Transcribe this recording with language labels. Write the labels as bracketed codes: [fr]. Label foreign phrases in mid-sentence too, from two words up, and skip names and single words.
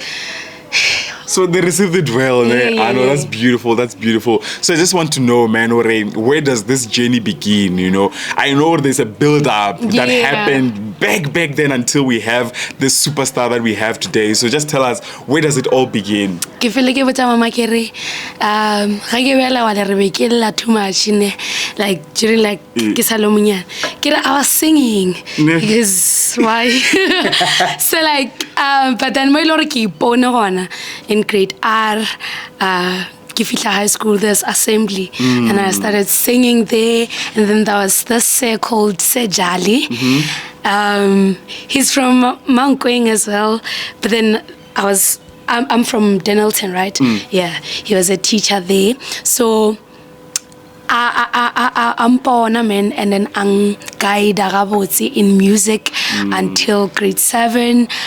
[en] so they received it well, man. I know, that's beautiful. So I just want to know, man, where does this journey begin? You know, I know there's a build-up that happened back then until we have this superstar that we have today. So just tell us, where does it all begin? [nso] ke fele ke botsa mama ke re ga ke bela wa le re be ke lla [en] too much [nso] ne [en] like during like [nso] ke sa lo monyana ke re [en] I was singing because why so like but then [nso] mo ile re ke ipone gona [en] in grade R [nso] ke fihla [en] high school there's assembly and I started singing there and then there was this sir called Sejali. He's from Mankweng as well but then I'm from Denelton, right? Yeah, he was a teacher there. So I'm born, man, and then I'm guide in music until grade 7.